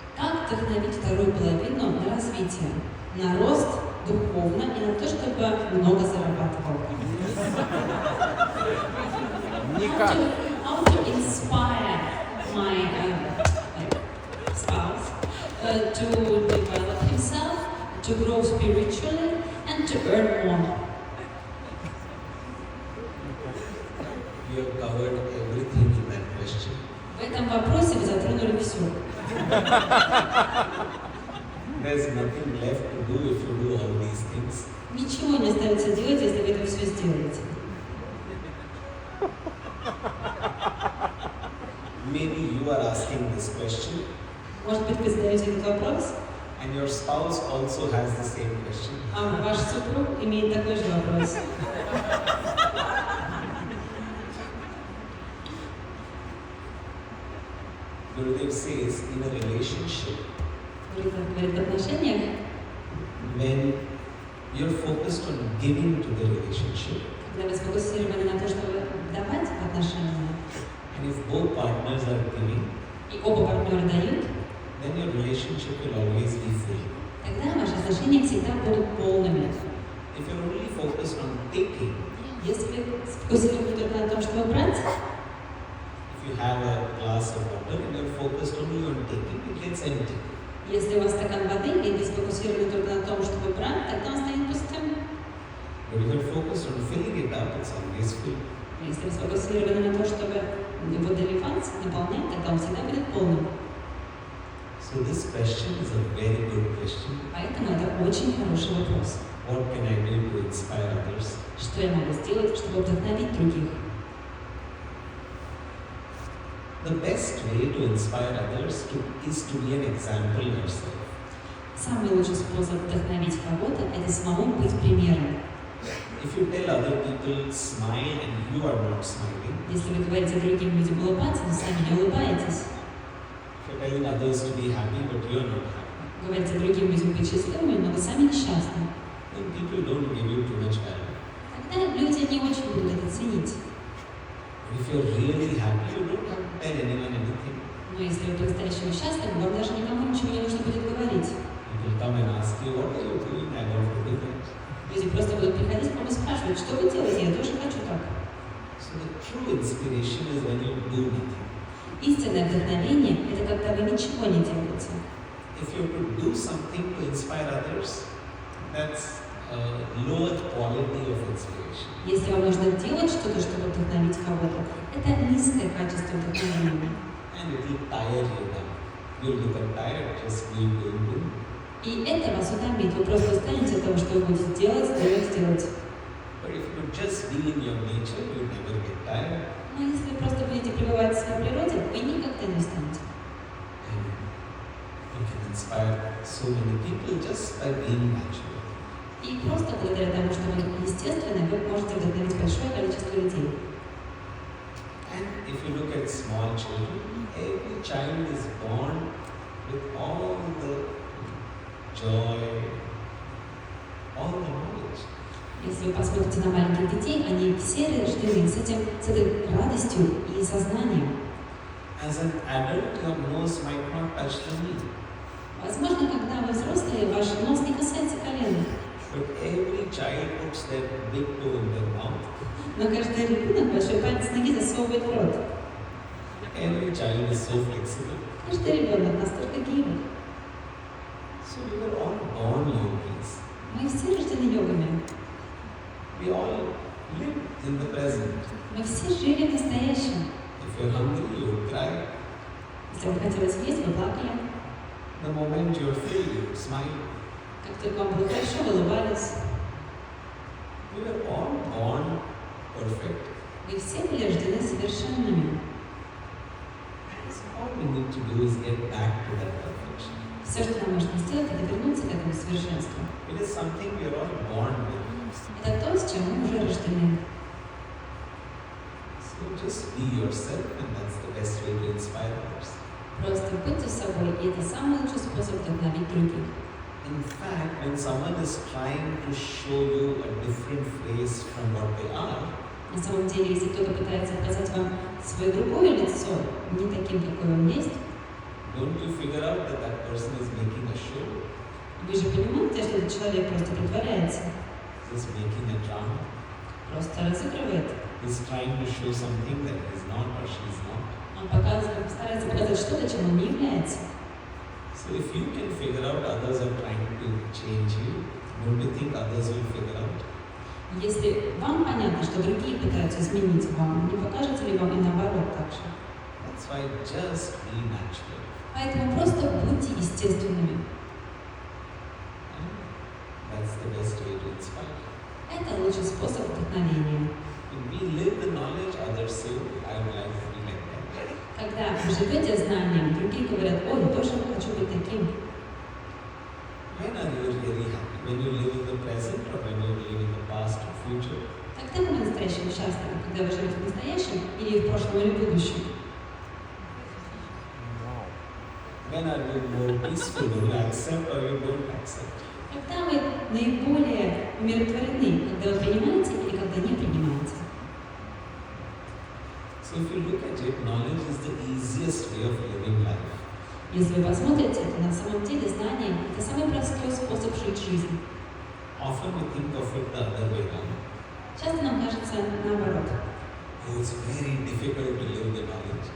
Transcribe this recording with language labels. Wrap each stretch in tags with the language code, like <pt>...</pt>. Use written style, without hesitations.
<ru>Как вдохновить вторую половину на развитие, на рост духовно и на то, чтобы много зарабатывал? Никак.</ru> <en>How to inspire my spouse to develop himself, to grow spiritually and to earn more? You have covered everything in that question.</en> <ru>В этом вопросе вы затронули все.</ru> <en>There's nothing left to do if you do all these things.</en> <ru>Ничего не остается делать, если вы это все сделаете.</ru> <en>Maybe you are asking this question,</en> <ru>Может быть, вы задаете этот вопрос,</ru> <en>and your spouse also has the same question.</en> <ru>а ваш супруг имеет такой же вопрос.</ru> <en>Gurudev says in a relationship,</en> <ru>Говорит, в отношениях,</ru> <en>when you're focused on giving to the relationship,</en> <ru>когда вы сфокусированы на то, чтобы давать в отношения,</ru> <en>and if both partners are giving,</en> <ru>и оба партнера дают,</ru> <en>then your relationship will always be full.</en> <ru>тогда ваши отношения всегда будут полными.</ru> <en>If you're only focused on taking,</en> <ru>Если вы сфокусированы только на том, чтобы брать,</ru> <en>if you have a glass of water and you're focused only on taking, it gets empty.</en> <ru>если у вас стакан воды, и вы сфокусированы только на том, чтобы брать, тогда он станет пустым.</ru> <en>But if you're focused on filling it up, it's always full.</en> <ru>Если вы сфокусированы на том, чтобы его доливать, наполнять, тогда он всегда будет полным.</ru> <en>So this question is a very good question.</en> <ru>Поэтому это очень хороший вопрос.</ru> <en>What can I do to inspire others?</en> <ru>Что я могу сделать, чтобы вдохновить других?</ru> <en>The best way to inspire others is to be an example yourself.</en> <ru>Самый лучший способ вдохновить кого-то – это самому быть примером.</ru> <en>If you tell other people smile and you are not smiling,</en> <ru>Если вы говорите другим людям улыбаться, но сами не улыбаетесь,</ru> <en>if you're telling others to be happy but you're not happy,</en> <ru>говорите другим людям быть счастливыми, но вы сами несчастны,</ru> <en>then people don't give you too much value.</en> <ru>тогда люди не очень будут это ценить.</ru> <en>If you're really happy, you don't have to tell anyone anything.</en> <ru>Но если вы по-настоящему счастливы, вам даже никому ничего не нужно будет говорить.</ru> <en>People come and ask you, what are you doing? I want to do that.</en> <ru>Люди просто будут приходить к вам и спрашивать, что вы делаете, я тоже хочу так.</ru> <en>So the true inspiration is when you do nothing.</en> <ru>Истинное вдохновение – это когда вы ничего не делаете.</ru> <en>If you have to do something to inspire others, that's a lower quality of inspiration.</en> <ru>Если вам нужно делать что-то, чтобы вдохновить кого-то, это низкое качество вдохновения.</ru> <en>And it will tire you down. You'll become tired just doing.</en> <ru>И это вас утомит. Вы просто устанете от того, что вы будете делать.</ru> <en>But if you just be in your nature, you'll never get tired.</en> <ru>Но если вы просто будете пребывать в своей природе, вы никогда не устанете.</ru> <en>And you can inspire so many people just by being natural.</en> <ru>И просто благодаря тому, что вы естественны, вы можете вдохновить большое количество людей.</ru> <en>And if you look at small children, every child is born with all the joy, all the knowledge.</en> <ru>Если вы посмотрите на маленьких детей, они все рождены с этой радостью и сознанием.</ru> <en>As an adult, your nose might not touch the knee.</en> <ru>Возможно, когда вы взрослые, ваш нос не касается колена.</ru> <en>But every child puts their big toe in their mouth.</en> <ru>Но каждый ребенок большой палец ноги засовывает в рот.</ru> <en>Every child is so flexible.</en> <ru>Каждый ребенок настолько гибок.</ru> <en>So we were all born yogis.</en> <ru>Мы все рождены йогами.</ru> <en>We all live in the present.</en> <ru>Мы все жили в настоящем.</ru> <en>If you're hungry, you would cry.</en> <ru>Если вам хотелось есть, вы плакали.</ru> <en>The moment you're filled, you would smile.</en> <ru>Как только вам было хорошо, вы улыбались.</ru> <en>We were all born perfect.</en> <ru>Вы все были рождены совершенными.</ru> <en>So all we need to do is get back to that perfection.</en> <ru>Все, что нам нужно сделать, это вернуться к этому совершенству.</ru> <en>It is something we are all born with.</en> <ru>Это то, с чем мы уже рождены.</ru> <en>So just be yourself, and that's the best way to inspire others.</en> <ru>Просто будьте собой, и это самый лучший способ вдохновить других.</ru> <en>In fact, when someone is trying to show you a different face from what they are,</en> <ru>На самом деле, если кто-то пытается показать вам свое другое лицо, не таким, какое он есть,</ru> <en>don't you figure out that that person is making a show,</en> <ru>Вы же понимаете, что этот человек просто притворяется,</ru> <en>just making a drama.</en> <ru>просто разыгрывает.</ru> <en>He's trying to show something that he's not or she's not.</en> <ru>Он старается показать что-то, чем он не является.</ru> <en>So if you can figure out others are trying to change you, don't you think others will figure out?</en> <ru>Если вам понятно, что другие пытаются изменить вам, не покажется ли вам и наоборот так же?</ru> <en>That's why just be natural.</en> <ru>Поэтому просто будьте естественными.</ru> <en>That's the best way to inspire.</en> <ru>Это лучший способ вдохновения.</ru> <en>When we live the knowledge, others say, I would like to be like that.</en> <ru>Когда вы живете знанием, другие говорят, ой, я тоже хочу быть таким.</ru> <en>When are you really happy? When you live in the present or when you live in the past or future?</en> <ru>Тогда вы по-настоящему счастливы, когда вы живете в настоящем или в прошлом или в будущем.</ru> <en>When are you more peaceful? When you accept or you don't accept?</en> <ru>Когда вы наиболее умиротворены, когда вы принимаете или когда не принимаете.</ru> <en>So if you look at it, knowledge is the easiest way of living life.</en> <ru>Если вы посмотрите, то на самом деле знание – это самый простой способ жить жизнь.</ru> <en>Often we think of it the other way around.</en> <ru>Часто нам кажется наоборот.</ru> <en>Oh, it's very difficult to live the knowledge.</en>